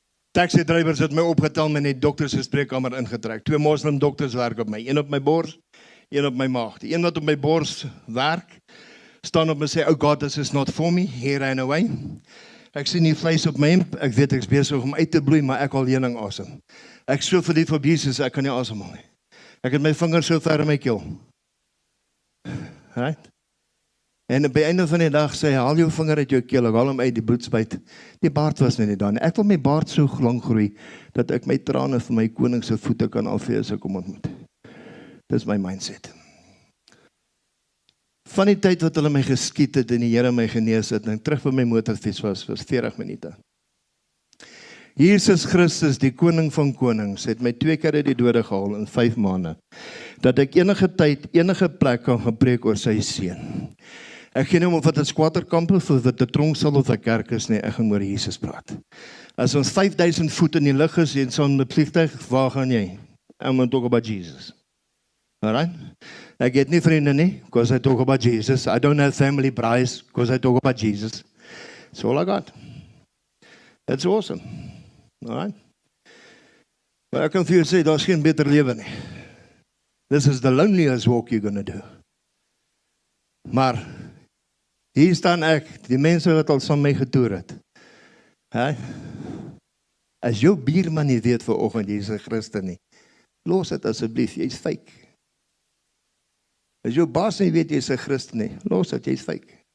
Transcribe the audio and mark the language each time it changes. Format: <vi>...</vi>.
<af>Taxi drivers het my opgetel met die dokter se spreekkamer ingetrek. 2 moslim dokters werk op my, 1 op my bors, 1 op my maag. Die een wat op my bors werk, staan op en sê,</af> <en>oh God, this is not for me, he ran away.</en> <af>Ek sien die vleis op my hemp, ek weet ek is besig om uit te bloei, maar ek al heuning asem. Ek so verlief op Jesus, ek kan nie asemhaal nie. Ek het my vingers so ver in my keel. Right? En by einde van die dag sê hy, haal jou vinger uit jou keel, ek haal hom uit, die bloed spuit. Die baard was nie daar nie. Ek wil my baard so lang groei, dat ek my trane vir my koning se voete kan afvee as ek hom ontmoet. Dis my mindset. Van die tyd wat hulle my geskiet het en die Here my genees het, en terug by my motorfiets was 40 minute. Jesus Christus, die koning van konings, het my 2 keer uit die dode gehaal in 5 maande, dat ek enige tyd, enige plek kan gaan preek oor sy seun. Ek gee nie om of wat 'n squatterkamp of wat 'n tronksal of 'n kerk is nie, ek gaan oor Jesus praat. As ons 5000 voet in die lug is en so 'n vliegtuig, waar gaan jy?</af> <en>I'm going to talk about Jesus. Alright?</en> <af>Ek het nie vriende nie,</af> <en>because I talk about Jesus. I don't have family prize, because I talk about Jesus. That's all I got. That's awesome. Alright?</en> <af>Maar ek kan vir jou sê, daar is geen beter lewe nie.</af> <en>This is the loneliest walk you're going to do. Maar,</en> <af>Hier staan ek, die mense wat al saam my getoer het. Hè? As jou buurman nie weet vanoggend jy is 'n Christen nie, los dit asseblief, jy's fake. As jou baas nie weet jy's 'n Christen nie, los dit, jy's fake.</af>